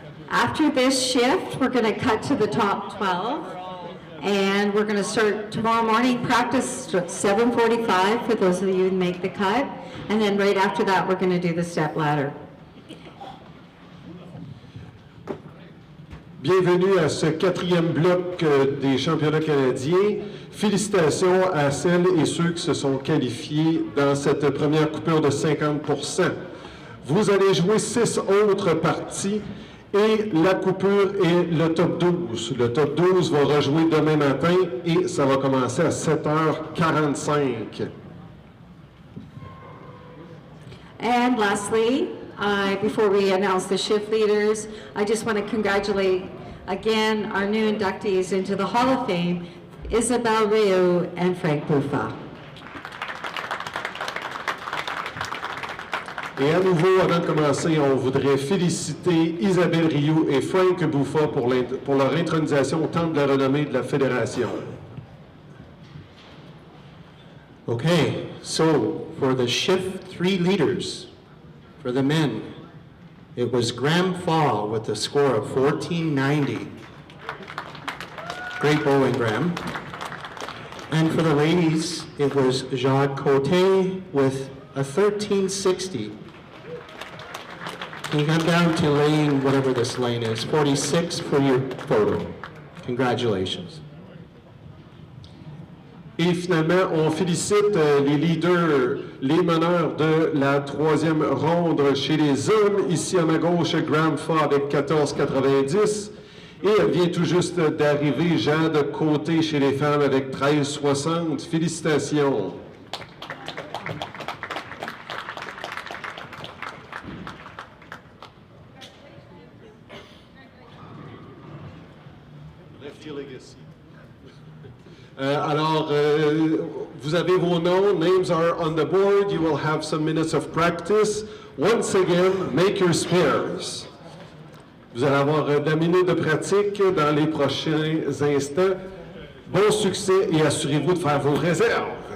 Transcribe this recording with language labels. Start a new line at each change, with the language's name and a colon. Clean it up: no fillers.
English: After this shift, we're going to cut to the top 12, and we're going to start tomorrow morning practice at 7:45 for those of you who make the cut, and then right after that, we're going to do the step ladder.
French: Bienvenue à ce quatrième bloc des championnats canadiens. Félicitations à celles et ceux qui se sont qualifiés dans cette première coupure de 50%. Vous allez jouer 6 autres parties et la coupure est le top 12. Le top 12 va rejouer demain matin et ça va commencer à 7h45.
English: And lastly, before we announce the shift leaders, I just want to congratulate again our new inductees into the Hall of Fame, Isabelle Rioux and Frank Buffa.
French: Et à nouveau, avant de commencer, on voudrait féliciter Isabelle Rioux et Frank Buffa pour leur intronisation au Temple de la renommée de la Fédération.
English: Okay, so for the shift 3 leaders, for the men, it was Graham Fall with a score of 1490. Great bowling, Graham. And for the ladies, it was Jade Cote with a 1360. You come down to lane, whatever this lane is, 46 for your photo. Congratulations.
French: Et finalement, on félicite les leaders, les meneurs de la troisième ronde chez les hommes. Ici à ma gauche, Graham Fall avec 14,90. Et elle vient tout juste d'arriver, Jade Côté chez les femmes avec 13,60. Félicitations. Alors, vous avez vos noms,
English: names are on the board, you will have some minutes of practice. Once again, make your spares.
French: Vous allez avoir de la minute de pratique dans les prochains instants. Bon succès et assurez-vous de faire vos réserves.